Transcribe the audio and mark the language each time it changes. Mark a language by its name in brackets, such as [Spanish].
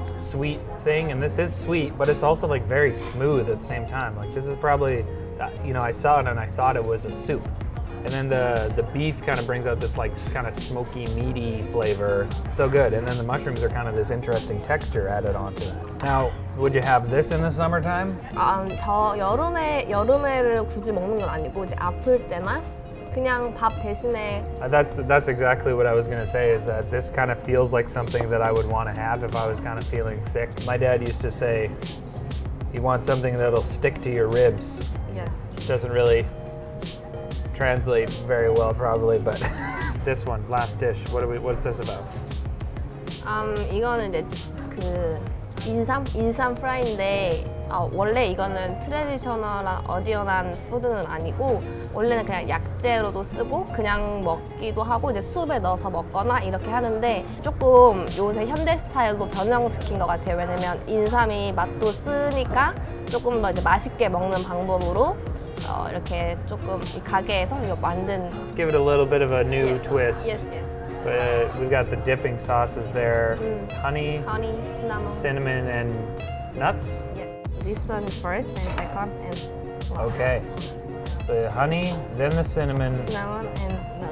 [English] sweet thing, and this is sweet, but it's also like very smooth at the same time. Like this is probably, you know, I saw it and I thought it was a soup. And then the beef kind of brings out this like kind of smoky, meaty flavor. So good. And then the mushrooms are kind of this interesting texture added onto that. Now, would you have this in the summertime? [Korean] 저 여름에를 굳이 먹는 건 아니고 이제 아플 때나 그냥 밥 대신에 [English] That's exactly what I was gonna say, is that this kind of feels like something that I would want to have if I was kind of feeling sick. My dad used to say, you want something that'll stick to your ribs. yes. Doesn't really translate very well probably, but this one, last dish, what's this about? [Korean] 이거는 이제 그 인삼 프라이인데 원래 이거는 트레디셔널한 어디언한 푸드는 아니고 원래는 그냥 약재로도 쓰고 그냥 먹기도 하고 이제 수프에 넣어서 먹거나 이렇게 하는데 조금 요새 현대 스타일로 변형시킨 것 같아요. 왜냐면 인삼이 맛도 쓰니까 조금 더 이제 맛있게 먹는 방법으로 이렇게 조금 이 가게에서 이거 만든. [English] Give it a little bit of a new twist. Yes, yes. We've got the dipping sauces there, honey, cinnamon, and nuts. Yes. This one first and second and Okay. So the honey, then the cinnamon, cinnamon and nuts.